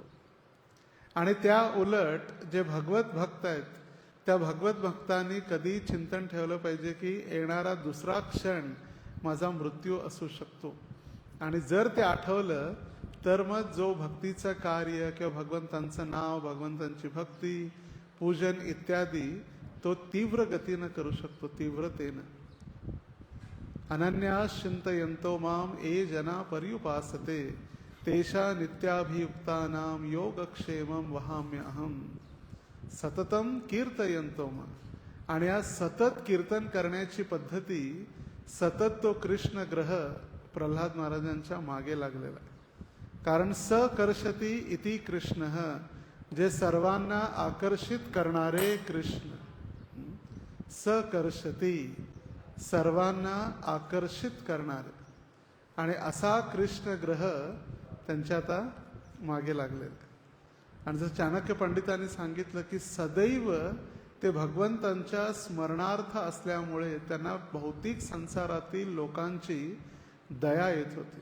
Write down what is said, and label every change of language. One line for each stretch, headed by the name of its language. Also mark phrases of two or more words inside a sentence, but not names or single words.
Marathi: आणि त्या उलट जे भगवत भक्त आहेत, त्या भगवत भक्तांनी कधी चिंतन ठेवलं पाहिजे की येणारा दुसरा क्षण माझा मृत्यू असू शकतो. आणि जर ते आठवलं तर मग जो भक्तीचं कार्य किंवा भगवंतांचं नाव, भगवंतांची भक्ती, पूजन इत्यादी तो तीव्र गतीनं करू शकतो, तीव्रतेनं.
Sanskrit: अनन्यास चिंतयन्तो माम ये जना पर्युपासते तेषा नित्याभियुक्तानां योगक्षेमं वहाम्यहम सततम कीर्तयन्तो माम.
Marathi: आणि आज सतत कीर्तन करण्याची पद्धती, सतत तो कृष्ण ग्रह प्रल्हाद महाराजांच्या मागे लागलेला आहे.
Sanskrit: कारण सकर्षती इति कृष्ण,
Marathi: जे सर्वांना आकर्षित करणारे कृष्ण. सकर्षती, सर्वांना आकर्षित करणारे, आणि असा कृष्ण ग्रह त्यांच्या आता मागे लागले. आणि जर चाणक्य पंडितांनी सांगितलं की सदैव ते भगवंतांच्या स्मरणार्थ असल्यामुळे त्यांना भौतिक संसारातील लोकांची दया येत होती.